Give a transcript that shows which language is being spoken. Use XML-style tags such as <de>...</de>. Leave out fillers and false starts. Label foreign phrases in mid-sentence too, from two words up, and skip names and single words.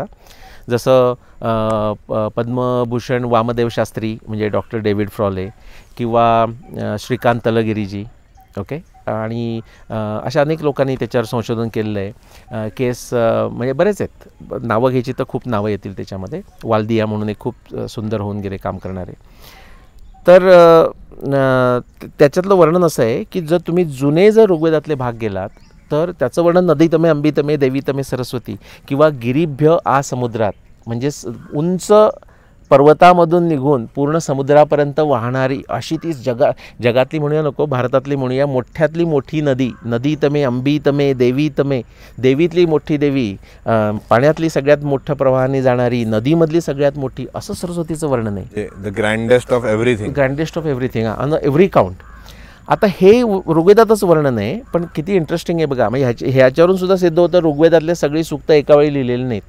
<mr>जसं पद्मभूषण वामदेव शास्त्री म्हणजे डॉक्टर डेव्हिड फ्रॉले किंवा श्रीकांत तलगिरीजी, ओके, आणि अशा अनेक लोकांनी त्याच्यावर संशोधन केलेलं आहे. केस म्हणजे बरेच आहेत, नावं घ्यायची तर खूप नावं येतील त्याच्यामध्ये. वाल्दिया म्हणून एक खूप सुंदर होऊन गेले काम करणारे. तर त्याच्यातलं वर्णन असं आहे की जर तुम्ही जुने ऋग्वेदातले भाग गेलात तर त्याचं वर्णन नदी</mr> <sa>तमे अंबी तमे देवी तमे सरस्वती</sa> <mr>किंवा</mr> <sa>गिरिभ्य आ समुद्रात,</sa> <mr>म्हणजे उंच पर्वतामधून निघून पूर्ण समुद्रापर्यंत वाहणारी अशी ती जगातली म्हणूया नको, भारतातली म्हणूया, मोठ्यातली मोठी नदी,</mr> <sa>नदी तमे अंबी तमे देवी तमे,</sa> <mr>देवीतली मोठी देवी, पाण्यातली सगळ्यात मोठ्या प्रवाहाने जाणारी, नदीमधली सगळ्यात मोठी, असं सरस्वतीचं वर्णन आहे.</mr> <en>The grandest of everything, grandest of everything on every count.</en> <mr>आता हे ऋग्वेदातच वर्णन आहे, पण किती इंटरेस्टिंग आहे बघा. म्हणजे ह्याच्यावरून सुद्धा सिद्ध होतं ऋग्वेदातले सगळी सूक्त एका वेळी लिहिलेली नाहीत.</mr>